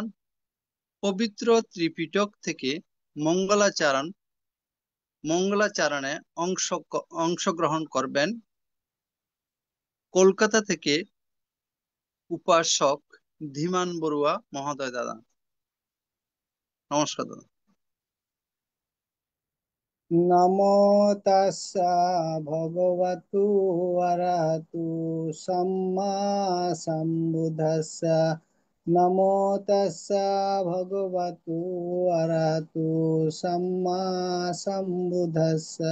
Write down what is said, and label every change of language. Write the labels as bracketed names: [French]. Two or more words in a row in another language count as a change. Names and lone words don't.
[Bangla] পবিত্র ত্রিপিটক থেকে মঙ্গলাচরণে অংশগ্রহণ করবেন কলকাতা থেকে উপাসক ধীমান বড়ুয়া মহোদয়। দাদা নমস্কার। দাদা [Pali] নমো তাস্সা ভগবতু আরহাতু সাম্মা সাম্বুদ্দাস্সা। নমো তাস্সা ভগবতু আরহাতু সাম্মা সাম্বুদ্দাস্সা।